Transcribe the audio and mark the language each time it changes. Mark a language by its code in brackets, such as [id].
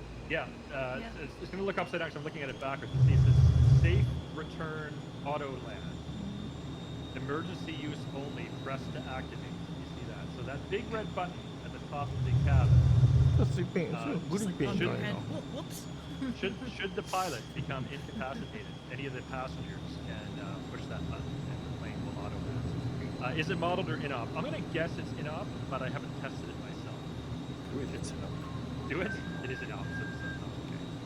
[en] Yeah, it's going to look upside down because I'm looking at it backwards. See, it says safe return auto land. Emergency use only. Press to activate. You see that? So that big red button at the top of the cabin. [ja] 水ペン、それグリペンじゃないな [en] Whoops. Should the pilot become incapacitated, any of the passengers can push that button and the plane will auto land. Is it modeled or in-op? I'm going to guess it's in-op, but I haven't tested it myself. Do it, it's enough. Do it? It is in-op, so it's okay.